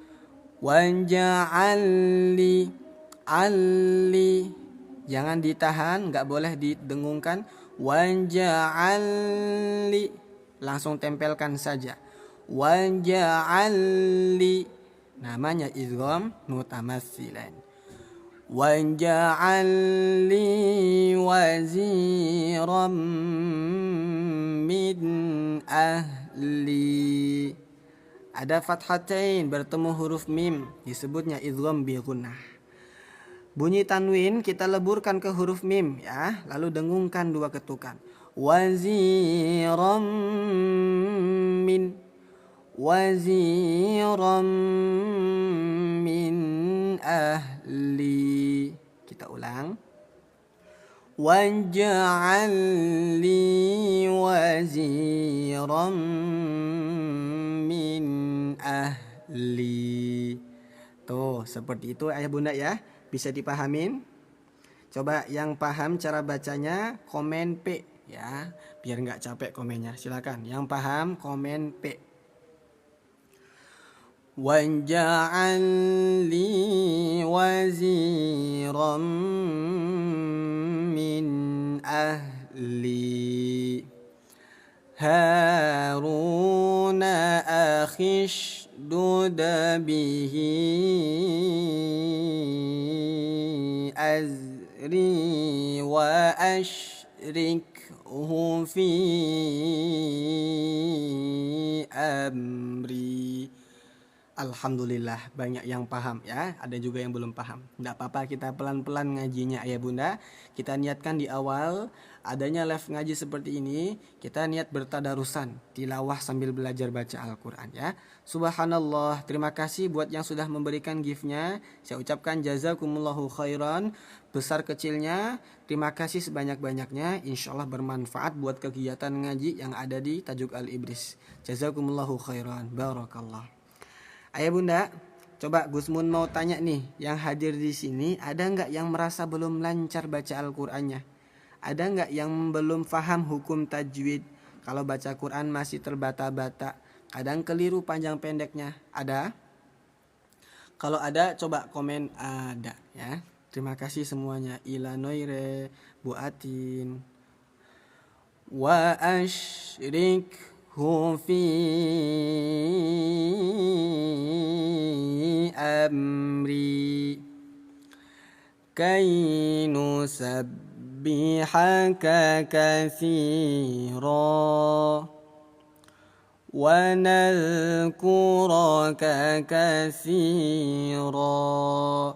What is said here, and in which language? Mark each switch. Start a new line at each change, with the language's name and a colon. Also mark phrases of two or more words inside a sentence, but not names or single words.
Arabic: واجعل لي، لي,
Indonesian: jangan ditahan, nggak boleh didengungkan. Waja'alli, langsung tempelkan saja. Waja'alli, namanya
Arabic: إدغام متماثلين. واجعل لي وزيرا من أهلي.
Indonesian: Ada fathatain bertemu huruf mim, disebutnya
Arabic: إدغام بغنة.
Indonesian: Bunyi tanwin kita leburkan ke huruf mim ya, lalu dengungkan 2 ketukan.
Arabic: وزيرا من، وزيرا من أهلي.
Indonesian: Kita ulang.
Arabic: واجعل لي وزيرا من أهلي.
Indonesian: Tuh, seperti itu ayah bunda ya. Bisa dipahamin? Coba yang paham cara bacanya komen P ya, biar nggak capek komennya. Silakan. Yang paham komen P.
Arabic: واجعل لي وزيرا من أهلي. هارون أخي اشدد به أزري وأشركه في أمري.
Indonesian: Alhamdulillah banyak yang paham ya, ada juga yang belum paham. Tidak apa-apa, kita pelan-pelan ngajinya ayah bunda. Kita niatkan di awal adanya live ngaji seperti ini, kita niat bertadarusan, tilawah sambil belajar baca Al-Quran ya. Subhanallah, terima kasih buat yang sudah memberikan giftnya. Saya ucapkan
Arabic: جزاكم الله خيرا,
Indonesian: besar kecilnya. Terima kasih sebanyak-banyaknya,
Arabic: إن شاء الله
Indonesian: bermanfaat buat kegiatan ngaji yang ada di Tajuk Al-Ibris.
Arabic: جزاكم الله خيرا، بارك الله.
Indonesian: Ayah bunda, coba Gus Mun mau tanya nih, yang hadir di sini ada nggak yang merasa belum lancar baca Al-Qur'annya? Ada nggak yang belum paham hukum tajwid? Kalau baca Quran masih terbata-bata, kadang keliru panjang pendeknya. Ada? Kalau ada, coba komen ada ya. Terima kasih semuanya. Ila Noire, Bu Atin.
Arabic: وأشرك في أمري كي نسبحك كثيرا ونذكرك كثيرا.